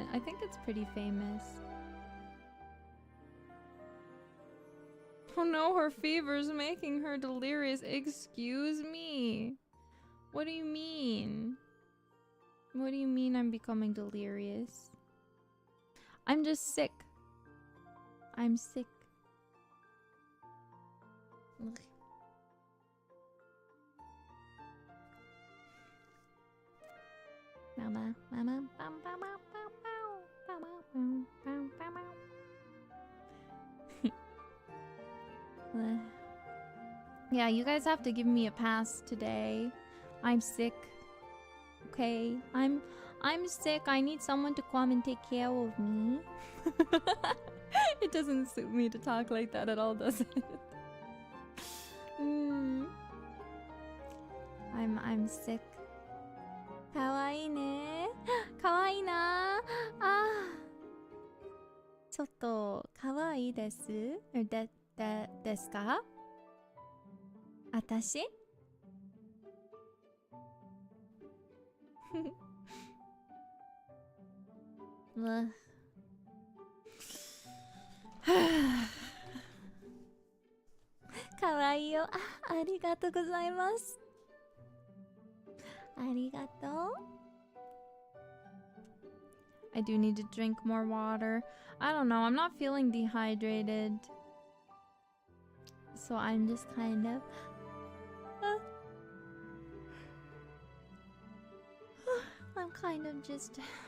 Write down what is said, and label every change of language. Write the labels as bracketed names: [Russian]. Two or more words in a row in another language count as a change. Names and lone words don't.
[English] I think it's pretty famous. Oh no, her fever's making her delirious. Excuse me. What do you mean? What do you mean I'm becoming delirious? I'm just sick. I'm sick. Ugh. Mama, mama, bam, bam, bam, bam, bam, bam, bam, bam, bam. Yeah, you guys have to give me a pass today. I'm sick. Okay, I'm sick. I need someone to come and take care of me. It doesn't suit me to talk like that at all, does it? I'm sick. [Japanese] かわいいね。かわいいな. Ah. ちょっと可愛いです。ですか？私？かわいいよ。ありがとうございます。 [English] ありがとう。I do need to drink more water. I don't know. I'm not feeling dehydrated. So I'm just kind of... I'm kind of just...